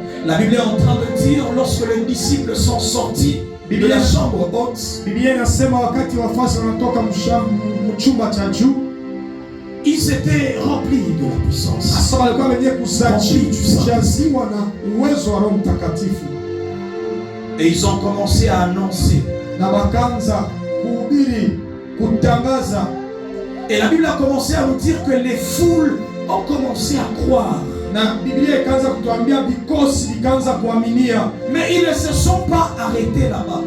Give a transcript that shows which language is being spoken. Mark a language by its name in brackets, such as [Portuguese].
[French] La Bible est en train de dire, lorsque les disciples sont sortis de la chambre haute, [Swahili] Biblia inasema wakati wafuasi wanatoka mchumba cha juu, [French] ils étaient remplis de la puissance. [Swahili] hasa walikuwa wenye kujaziwa na uwezo wa Roho Mtakatifu. [French] Et ils ont commencé à annoncer. [Swahili] Na wakaanza kuhubiri, kutangaza. [French] Et la Bible a commencé à nous dire que les foules ont commencé à croire. [Swahili] Na Biblia ikaanza kutuambia vikosi vikaanza kuaminia. [French] Mais ils ne se sont pas arrêtés là-bas.